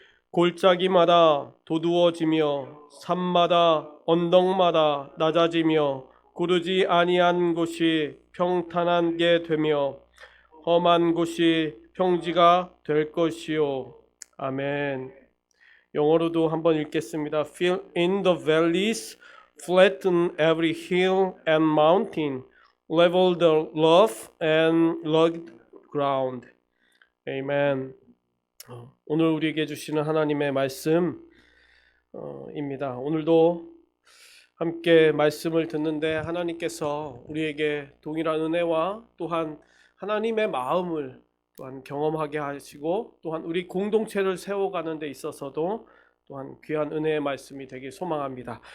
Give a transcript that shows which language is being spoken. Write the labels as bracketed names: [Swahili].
[Korean] 골짜기마다 도두어지며 산마다 언덕마다 낮아지며 구르지 아니한 곳이 평탄하게 되며 험한 곳이 평지가 될 것이요. 아멘. 영어로도 한번 읽겠습니다. [English] Fill in the valleys, flatten every hill and mountain, level the rough and rugged ground. [Korean] 아멘. 오늘 우리에게 주시는 하나님의 말씀입니다. 오늘도 함께 말씀을 듣는데 하나님께서 우리에게 동일한 은혜와 또한 하나님의 마음을 또한 경험하게 하시고 또한 우리 공동체를 세워가는 데 있어서도 또한 귀한 은혜의 말씀이 되길 소망합니다.